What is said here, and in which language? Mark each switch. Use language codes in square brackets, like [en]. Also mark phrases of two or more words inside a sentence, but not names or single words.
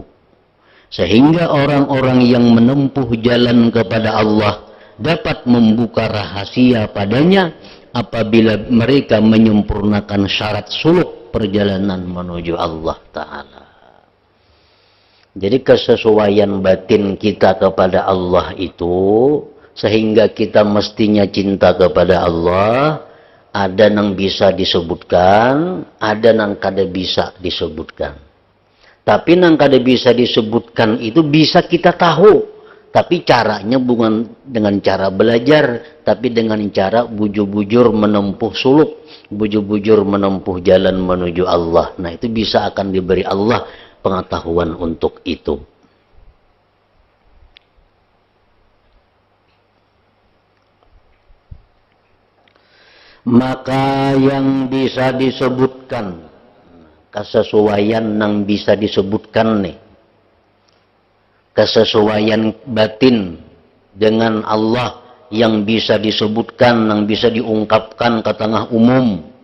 [id] Sehingga orang-orang yang menempuh jalan kepada Allah dapat membuka rahasia padanya apabila mereka menyempurnakan syarat suluk perjalanan menuju Allah Ta'ala. Jadi kesesuaian batin kita kepada Allah itu, sehingga kita mestinya cinta kepada Allah, [bjn] ada nang bisa disebutkan, ada nang kada bisa disebutkan. Tapi nang kada bisa disebutkan itu bisa kita tahu. [id] Tapi caranya bukan dengan cara belajar, tapi dengan cara bujur-bujur menempuh suluk, bujur-bujur menempuh jalan menuju Allah. Nah, itu bisa akan diberi Allah pengetahuan untuk itu. Maka yang bisa disebutkan, kesesuaian yang bisa disebutkan nih, kesesuaian batin dengan Allah yang bisa disebutkan, yang bisa diungkapkan ke tengah umum